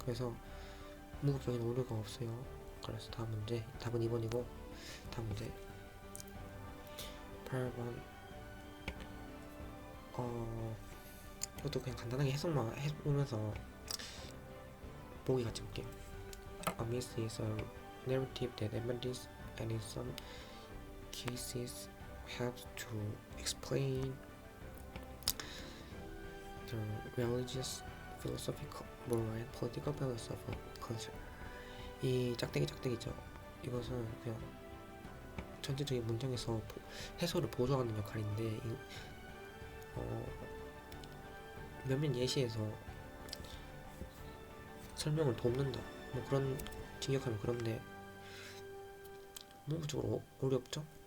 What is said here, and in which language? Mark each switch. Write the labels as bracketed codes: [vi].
[ko] 그래서 문법적인 오류가 없어요. 그래서 다음 문제 답은 2번이고 다음 문제 8번 이것도 그냥 간단하게 해석만 해보면서 보기 같이 볼게요. [en] A myth is a narrative that embodies and in some cases helps to explain the religious, philosophical, moral, and political balance of a culture. [ko] 이 짝대기죠. 이것은 그냥 전체적인 문장에서 해설을 보조하는 역할인데 몇몇 예시에서 설명을 돕는다. 뭐 그런 직역하면 그런데 문법적으로 어렵죠?